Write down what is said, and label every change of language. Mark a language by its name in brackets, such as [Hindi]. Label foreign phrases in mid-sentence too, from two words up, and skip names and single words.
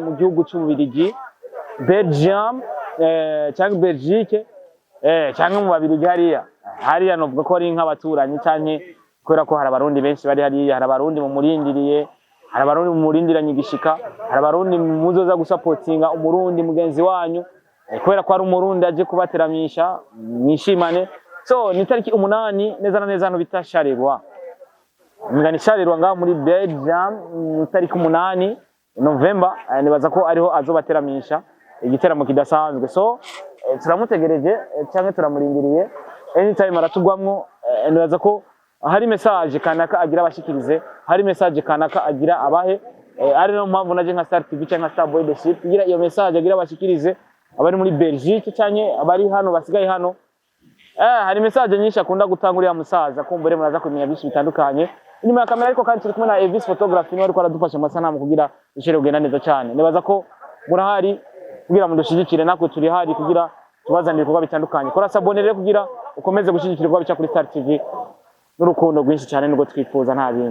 [Rundi] mu gihugu cy'Ububirigi, Belgium, cyangwa Belgique, cyangwa mu Babirigi hariya novuga ko ari nk'abaturanyi cyane, kubera ko hari abarundi benshi bari hariya, hari abarundi mu murindiriye, hari abarundi mu murindiranye gishika, hari abarundi muzoza gusapotinga umurundi mugenzi wanyu, kubera ko ari umurundi aje kubateramisha mwishimane. So ni tariki 8 neza na neza hano bita Sharirwa, ngani Sharirwa ngaho muri Belgium, tariki 8 November, nibaza ko ariho azobateramisha igiteramo kidasanzwe. So turamutegereje cyangwa turamurindiriye, anytime aratugwamwo. Nibaza ko hari message kanaka agira abashikirize, hari message kanaka agira abahe, ari no mpamvu naje nka Star TV cyangwa Starboy the Chief kugira iyo message agira abashikirize abari muri Belgique cyane abari hano basigaye hano. Hari message nyinshi akunda gutanga uriya musaza, kumbure muraza kumenya byinshi bitandukanye inyuma ya kamera, ariko kandi turi kumwe na Evis Photography niwe ariko aradufasha amasanamu kugira ishire kugenda neza cyane. Nibaza ko murahari kugira mudushigikire, nako turi hari kugira tubazanire kuba bitandukanye. Kora sabonere kugira ukomeze gushigikira kuba bica kuri Star TV n'urukundo rwinshi cyane nubwo twifuza nta bindi.